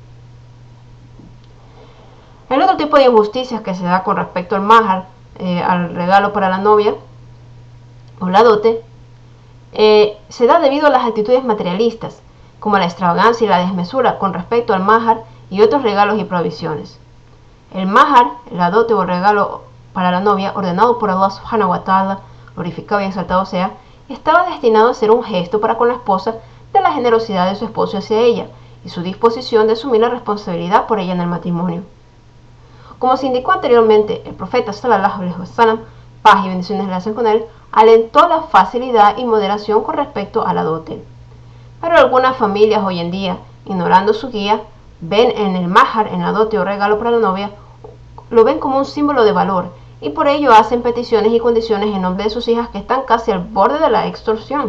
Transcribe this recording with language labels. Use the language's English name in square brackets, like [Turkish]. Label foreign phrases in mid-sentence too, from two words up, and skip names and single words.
[Spanish] El otro tipo de injusticias que se da con respecto al mahar, al regalo para la novia o la dote, se da debido a las actitudes materialistas, como la extravagancia y la desmesura con respecto al mahar y otros regalos y provisiones. El mahar, la dote o regalo para la novia, ordenado por Allah [Arabic] سبحانه وتعالى, [Spanish] glorificado y exaltado sea, estaba destinado a ser un gesto para con la esposa de la generosidad de su esposo hacia ella y su disposición de asumir la responsabilidad por ella en el matrimonio. Como se indicó anteriormente, el profeta [Arabic] صلى الله عليه وسلم, [Spanish] paz y bendiciones relación con él, alentó la facilidad y moderación con respecto a la dote. Pero algunas familias hoy en día, ignorando su guía, ven en el mahar, en la dote o regalo para la novia, lo ven como un símbolo de valor y por ello hacen peticiones y condiciones en nombre de sus hijas que están casi al borde de la extorsión.